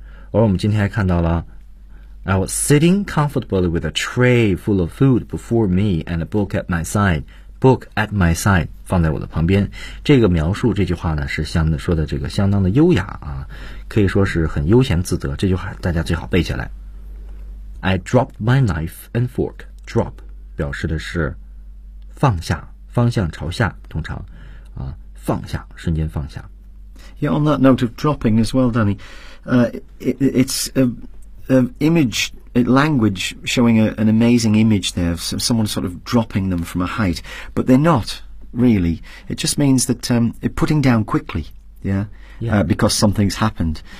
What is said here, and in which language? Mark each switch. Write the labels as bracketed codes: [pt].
[zh] 而我们今天还看到了 [en] I was sitting comfortably with a tray full of food before me and a book at my side. Book at my side [zh] 放在我的旁边。这个描述这句话呢，是相说的这个相当的优雅啊，可以说是很悠闲自得。这句话大家最好背下来。 [en] I dropped my knife and fork. [zh] Drop 表示的是放下，方向朝下，通常啊，放下，瞬间放下。 [en] Yeah, on that note of dropping as well, Danny, it's an image, language showing an amazing image there of someone sort of dropping them from a height, but they're not really. It just means that putting down quickly. Yeah. Because something's happened.